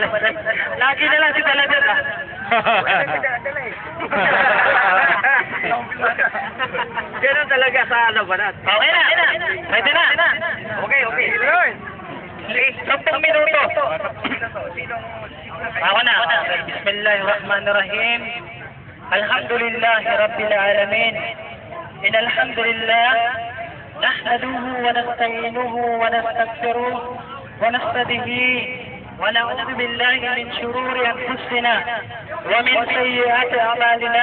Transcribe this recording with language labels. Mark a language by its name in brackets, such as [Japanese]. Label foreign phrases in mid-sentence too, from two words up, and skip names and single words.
[Filipino] Lagi na lang si talaga ka. Ganun talaga sa labanan. Okay na. Pwede na. Okay. 10 minuto. Ako na. [Arabic] بسم الله الرحمن الرحيم. الحمد لله رب العالمين. إن الحمد لله نحمده ونستعينه ونستغفره ونستهديه ونعوذ بالله من شرور أنفسنا ومن سيئات أعمالنا.